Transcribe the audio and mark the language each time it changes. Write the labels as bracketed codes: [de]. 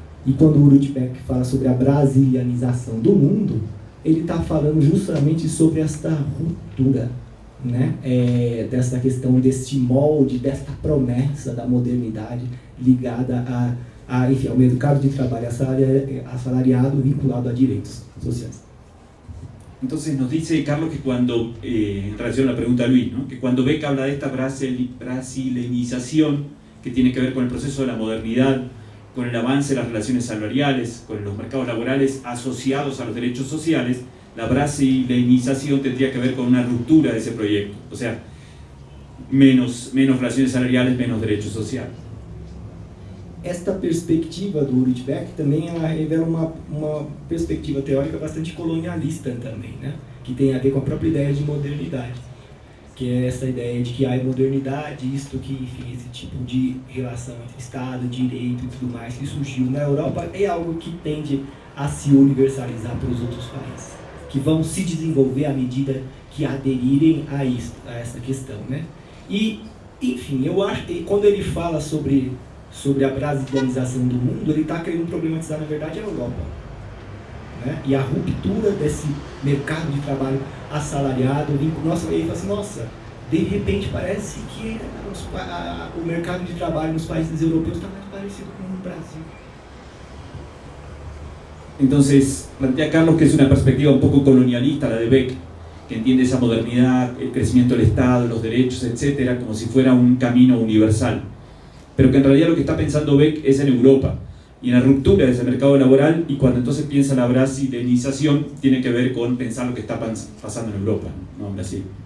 [pt] E quando o Ulrich Beck fala sobre a brasilianização do mundo, ele está falando justamente sobre esta ruptura, né? Dessa questão, deste molde, desta promessa da modernidade ligada enfim, ao mercado de trabalho assalariado vinculado a direitos sociais. [es] Entonces nos dice Carlos que cuando, en relación a la pregunta de Luis, ¿no? Que cuando Beck habla de esta brasilenización que tiene que ver con el proceso de la modernidad, con el avance de las relaciones salariales, con los mercados laborales asociados a los derechos sociales, la brasilenización tendría que ver con una ruptura de ese proyecto, o sea, menos relaciones salariales, menos derechos sociales. [pt] Esta perspectiva do Ulrich Beck também ela revela uma perspectiva teórica bastante colonialista também, né? Que tem a ver com a própria ideia de modernidade, que é essa ideia de que a modernidade, isto que, enfim, esse tipo de relação entre Estado, direito e tudo mais que surgiu na Europa é algo que tende a se universalizar para os outros países, que vão se desenvolver à medida que aderirem a essa questão, né? E, enfim, eu acho que quando ele fala sobre a brasilianização do mundo, ele está querendo problematizar, na verdade, a Europa, né? E a ruptura desse mercado de trabalho assalariado. Nossa, ele fala assim, nossa, de repente parece que o mercado de trabalho nos países europeus está mais parecido com o Brasil. [es] Entonces, plantea Carlos que es una perspectiva un poco colonialista la de Beck, que entiende esa modernidad, el crecimiento del Estado, los derechos, etcétera, como si fuera un camino universal. Pero que en realidad lo que está pensando Beck es en Europa, y en la ruptura de ese mercado laboral, y cuando entonces piensa la brasilenización, tiene que ver con pensar lo que está pasando en Europa, no en Brasil.